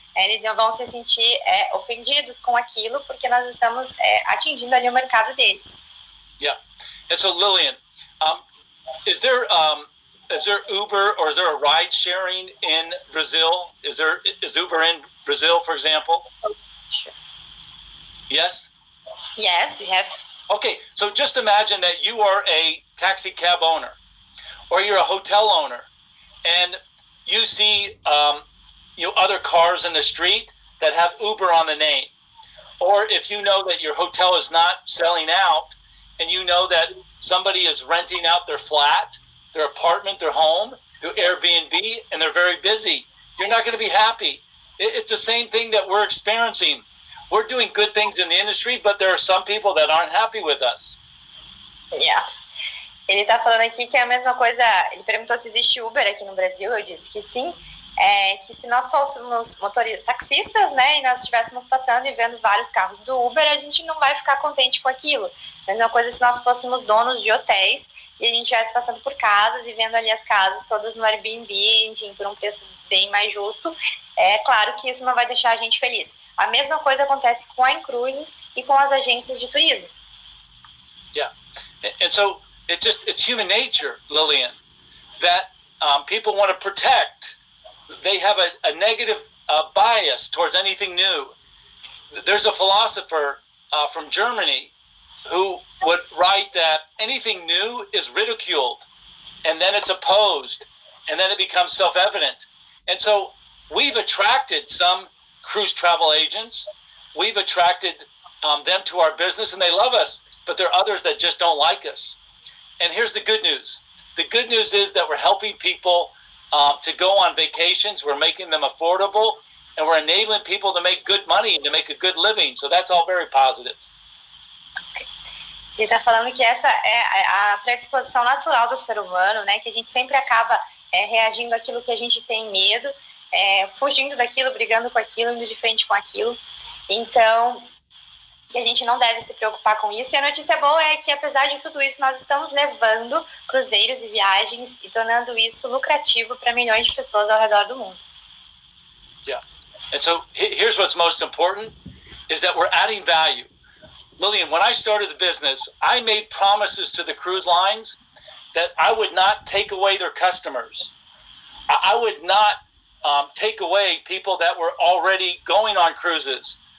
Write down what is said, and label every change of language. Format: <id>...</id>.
<pt>Eles vão se sentir ofendidos com aquilo, porque nós estamos atingindo ali o mercado deles.</pt> <en>Yeah. And so, Lillian, is there there Uber or is there a ride sharing in Brazil? Is Uber in Brazil, for example? Sure. Yes? Yes, we have. Okay, so just imagine that you are a taxi cab owner or you're a hotel owner and you see other cars in the street that have Uber on the name. Or if you know that your hotel is not selling out and you know that somebody is renting out their flat, their apartment, their home through Airbnb and they're very busy, you're not going to be happy. It's the same thing that we're experiencing. We're doing good things in the industry, but there are some people that aren't happy with us. Yeah.</en> <pt>Ele tá falando aqui que é a mesma coisa. Ele perguntou se existe Uber aqui no Brasil. Eu disse que sim. Que se nós fôssemos taxistas, né, e nós estivéssemos passando e vendo vários carros do Uber, a gente não vai ficar contente com aquilo. Mesma coisa se nós fôssemos donos de hotéis e a gente estivesse passando por casas e vendo ali as casas todas no Airbnb, enfim, por um preço bem mais justo. É claro que isso não vai deixar a gente feliz. A mesma coisa acontece com a inCruises e com as agências de turismo.</pt> <en>Yeah, and so it's human nature, Lillian, that people want to protect. They have a negative bias towards anything new. There's a philosopher from Germany who would write that anything new is ridiculed, and then it's opposed, and then it becomes self-evident. And so we've attracted some cruise travel agents. We've attracted them to our business, and they love us, but there are others that just don't like us. And here's the good news. The good news is that we're helping people to go on vacations. We're making them affordable, and we're enabling people to make good money and to make a good living. So that's all very positive.</en> <pt>Ele está falando que essa é a predisposição natural do ser humano, né? Que a gente sempre acaba reagindo àquilo que a gente tem medo, fugindo daquilo, brigando com aquilo, indo de frente com aquilo. Então, que a gente não deve se preocupar com isso. E a notícia boa é que, apesar de tudo isso, nós estamos levando cruzeiros e viagens e tornando isso lucrativo para milhões de pessoas ao redor do mundo.</pt> <en>Yeah. And so here's what's most important is that we're adding value. Lillian, when I started the business, I made promises to the cruise lines that I would not take away their customers. I would not take away people that were already going on cruises.</en>